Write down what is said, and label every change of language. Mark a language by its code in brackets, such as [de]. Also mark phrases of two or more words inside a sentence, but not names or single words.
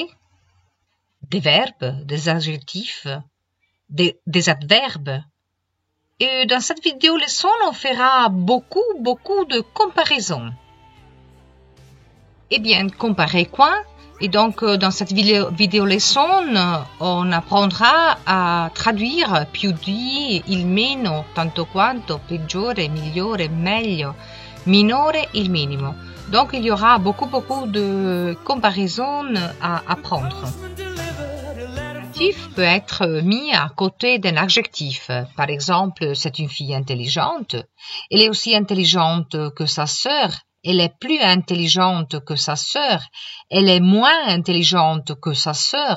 [fr] Des verbes, des adjectifs, des adverbes. Et dans cette vidéo leçon, on fera beaucoup de comparaisons. Eh bien, comparer quoi? Et donc, dans cette vidéo leçon, on apprendra à traduire [it] più di, il meno, tanto quanto, peggiore, migliore, meglio, minore, il minimo. [fr] Donc, il y aura beaucoup de comparaisons à apprendre. L'adjectif peut être mis à côté d'un adjectif. Par exemple, c'est une fille intelligente. Elle est aussi intelligente que sa sœur. Elle est plus intelligente que sa sœur. Elle est moins intelligente que sa sœur.